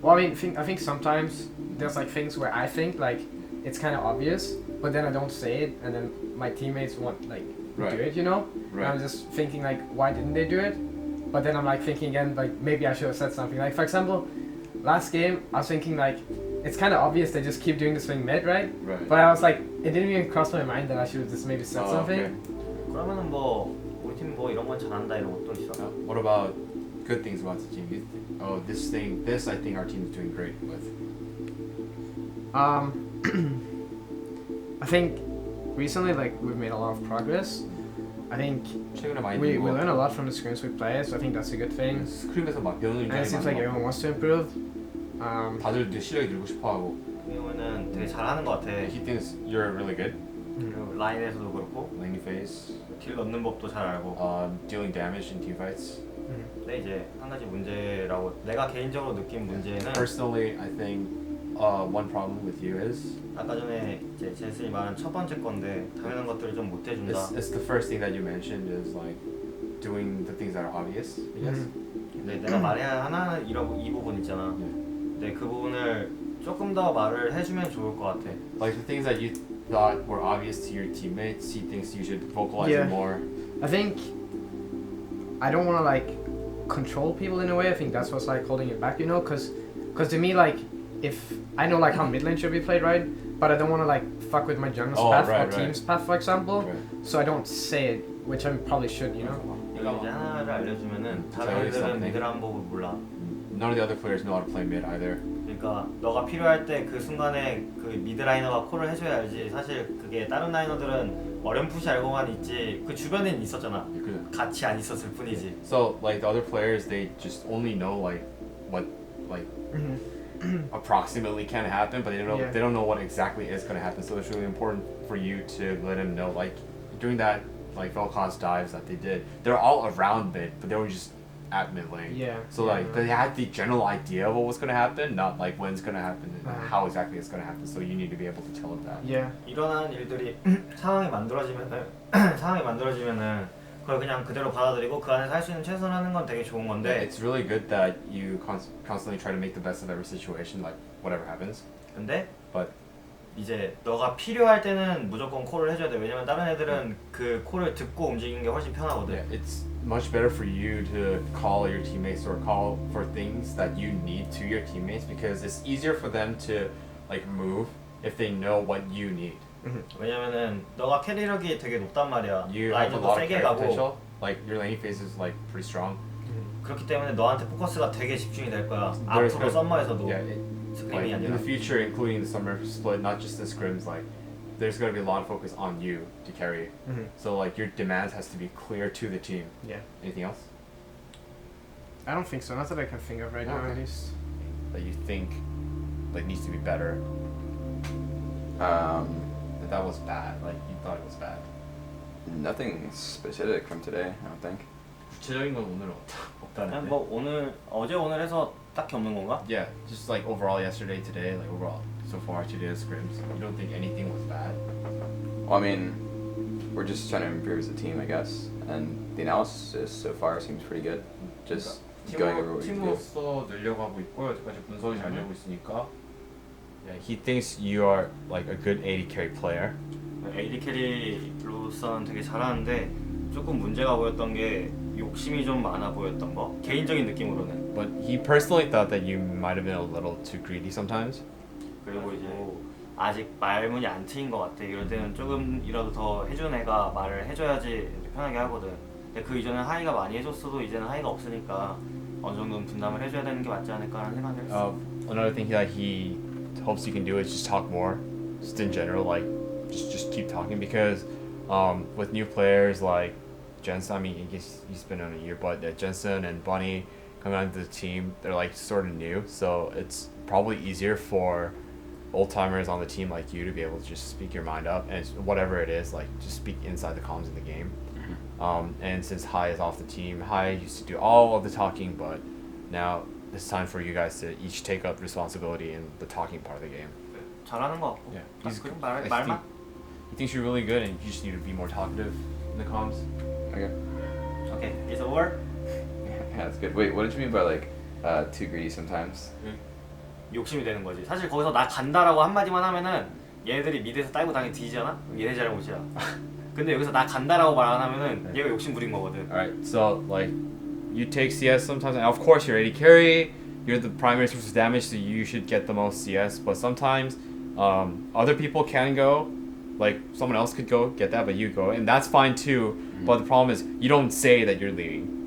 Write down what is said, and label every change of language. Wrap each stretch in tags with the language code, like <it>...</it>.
<en>Well, I mean, I think sometimes there's like things where I think like it's kind of obvious, but then I don't say it, and then my teammates want like do it, you know? Right. And I'm just thinking like, why didn't they do it? But then I'm like thinking again, like maybe I should have said something. Like for example, last game I was thinking like, it's kind of obvious they just keep doing this thing mid, right? Right. But I was like, it didn't even cross my mind that I should have just maybe said something. Okay.</en> <ko>그러면은 뭐 우리 팀 뭐 이런 건 잘한다 이런 것도 있어.</ko> <en>What about good things about the team? Oh, this I think our team is doing great with. I think recently like we've made a lot of progress. I think we learn a lot from the scrims we play, so I think that's a good thing.</en> <ko>스크림에서 막 배우는</ko> <en>And it seems like everyone wants to improve.</en> <ko>다들 실력이 늘고 싶어하고. 이거는 되게 잘하는 것 같아.</ko> <en>He thinks you're really good.</en> <ko>라인에서도 그렇고</ko> <en>lane phase,</en> <ko>딜 넣는 법도 잘 알고.</ko> <en>dealing damage in team fights.</en> <ko>근데 이제 한 가지 문제라고 내가 개인적으로 느낀 문제는</ko> <en>Personally, I think one problem with you is</en> <ko>아까 전에 이제 제슨이 말한 첫 번째 건데 당연한 것들을 좀 못 해준다.</ko> <en>it's the first thing that you mentioned is like doing the things that are obvious. I guess.</en> <ko>근데 내가 말해야 하나 이 부분 있잖아. 근데 그 부분을 조금 더 말을 해주면 좋을 것 같아.</ko> <en>Like the things that you thought were obvious to your teammates, he thinks you should vocalize Yeah. it more. I think I don't want to like control people in a way. I think that's what's like holding it back, you know, because to me like if I know like how mid lane should be played, right? But I don't want to like fuck with my jungle's path or team's path, for example. So I don't say it, which I probably should, you know.</en> <ko>이거 이제 하나를 알려주면은 다른 애들은 미드를 한 법을 몰라.</ko> <en>None of the other players know how to play mid either.</en> <ko>그러니까 너가 필요할 때 그 순간에 그 미드 라이너가 콜을 해줘야 알지. 사실 그게 다른 라이너들은 어렴풋이 알고만 있지 그 주변엔 있었잖아. 같이 안 있었을 뿐이지.</ko> <en>So like the other players, they just only know like what like approximately can happen, but they don't know what exactly is going to happen. So it's really important for you to let them know like doing that like Vel'Koz dives that they did. They're all around mid, but they were just at mid lane. Yeah. So like they had the general idea of what was going to happen, not like when it's going to happen and how exactly it's going to happen. So you need to be able to tell them that. Yeah.</en> <ko>일어나는 일들이 상황이 만들어지면은 그걸 그냥 그대로 받아들이고 그 안에서 할 수 있는 최선을 하는 건 되게 좋은 건데.</ko> <en>It's really good that you constantly try to make the best of every situation, like whatever happens.</en> <ko>근데</ko> <en>but</en> <ko>이제 너가 필요할 때는 무조건 콜을 해줘야 돼. 왜냐면 다른 애들은 그 콜을 듣고 움직이는 게 훨씬 편하거든.</ko> <en>Yeah, it's much better for you to call your teammates or call for things that you need to your teammates because it's easier for them to like move if they know what you need.</en> <ko>왜냐면은 너가 캐리력이 되게 높단 말이야.</ko> <en>You have a</en> <ko>라인도</ko> <en>lot of</en> <ko>세게</ko> <en>carry</en> <ko>가고.</ko> <en>potential. Like your laning phase is like pretty strong.</en> <ko>그렇기 때문에 너한테 포커스가 되게 집중이 될 거야.</ko> <en>There's</en> <ko>앞으로 썸머에서도.</ko> <en>Like in the future, including the summer split, not just the scrims, like there's going to be a lot of focus on you to carry. So like your demands has to be clear to the team. Yeah. Anything else? I don't think so. Not that I can think of right now, at least. That you think like needs to be better. That was bad. Like you thought it was bad. Nothing specific from today, I don't think.</en> <ko>구체적인 건 오늘 없다는데. 그냥 뭐 어제 오늘 해서 딱히 없는 건가?</ko> <en>Yeah, just like overall yesterday, today, like overall so far today the scrims. You don't think anything was bad? Well, I mean, we're just trying to improve as a team, I guess, and the analysis so far seems pretty good. Just going over what we do.</en> <ko>팀으로서 늘려가고 있고 여태까지 분석이 잘 되고 있으니까.</ko> <en>Yeah, he thinks you are like a good AD carry player.</en> <ko>AD 캐리로서는 되게 잘하는데 조금 문제가 보였던 게 욕심이 좀 많아 보였던 거 개인적인 느낌으로는.</ko> <en>But he personally thought that you might have been a little too greedy sometimes.</en> <ko>그리고 이제 아직 말문이 안 트인 것 같아. 이럴 때는 조금이라도 더 해준 애가 말을 해줘야지 편하게 하거든. 근데 그 이전에 하이가 많이 해줬어도 이제는 하이가 없으니까 어느 정도는 분담을 해줘야 되는 게 맞지 않을까라는 생각을 했어.</ko> <en>Another thing that he hopes you can do is just talk more, just in general, like just keep talking because with new players like Jensen, I mean, I guess he's been on a year, but Jensen and Bunny coming onto the team, they're like sort of new, so it's probably easier for old timers on the team like you to be able to just speak your mind up and whatever it is, like just speak inside the comms of the game. And since Hai is off the team, Hai used to do all of the talking, but now it's time for you guys to each take up responsibility in the talking part of the game.</en> <ko>잘하는 거 같고.</ko> <en>Yeah, he's good. I think he thinks you're really good, and you just need to be more talkative in the comms. Okay. Okay, it's over. Yeah, that's good. Wait, what did you mean by like too greedy sometimes?</en> <ko>욕심이 되는 거지. 사실 거기서 나 간다라고 한마디만 하면은 얘네들이 미드에서 딸고 당연히 뒤지잖아? 얘네 잘못이야. 근데 여기서 나 간다라고 말 안 하면은 얘가 욕심 부린 거거든.</ko> <en>Alright, so like you take CS sometimes, and of course you're AD carry, you're the primary source of damage, so you should get the most CS, but sometimes other people can go, like someone else could go get that, but you go, and that's fine too. But the problem is you don't say that you're leaving.</en>